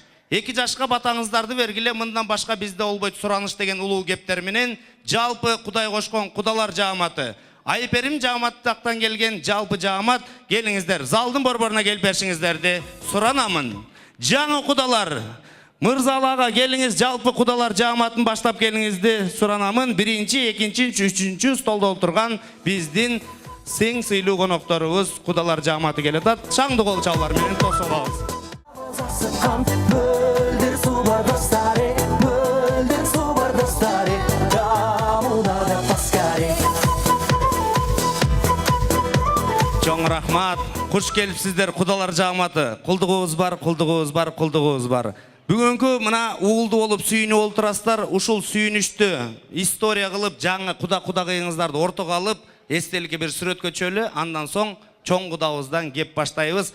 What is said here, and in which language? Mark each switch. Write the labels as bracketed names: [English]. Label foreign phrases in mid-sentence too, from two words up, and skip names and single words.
[Kyrgyz] 2 жашка батаңыздарды бергиле, мындан башка бизде болбойт сураныш деген улуу кептер менен жалпы Кудай кошкон кудалар жааматы, Айперим жааматтактан келген жалпы жаамат, келиңиздер, залдын борборуна келип беришиңиздерди суранамын. Жаңы кудалар, Мырзалага келиңиз, жалпы кудалар жааматын баштап келиңизди суранамын. 1-чи, 2-чи, 3-чү столдо отурган биздин сең сыйлуу конокторубуз кудалар жааматы келет атат. Шаңды кол чабуулар менен тосуп алабыз. Мөлдір су бар достары, мөлдір су бар достары, жамудада паскари. Чоң рахмат, куш келипсиздер кудалар жааматы. Кулдугубуз бар, кулдугубуз бар, кулдугубуз бар. Бүгүнкү мына уулду болуп сүйүнүп олтурасыздар, ушул сүйүнүштү история кылып, жаңы кудагыйыңыздарды ортого алып, эстеликке бир сүрөт көчөлү, андан соң чоң кудабыздан кеп баштайбыз.